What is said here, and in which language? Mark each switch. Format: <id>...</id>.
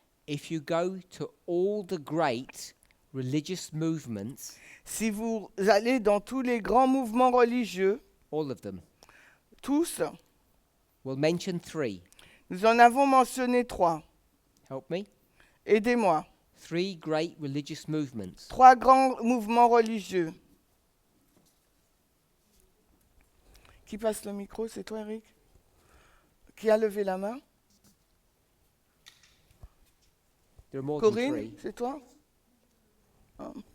<en>If you go to all the great religious movements,</en> <fr>Si vous allez dans tous les grands mouvements religieux,</fr> <en>all of them,</en> <fr>tous,</fr> <en>we'll mention 3.</en> <fr>nous en avons mentionné 3.</fr> <en>Help me.</en> <fr>Aidez-moi.</fr> <en>3 great religious movements.</en> <fr>3 grands mouvements religieux. Qui passe le micro? C'est toi, Eric? Qui a levé la main?</fr> <en>There are more than</en> <fr>Corinne,</fr> <en>3.</en> <fr>c'est toi? Ah.</fr>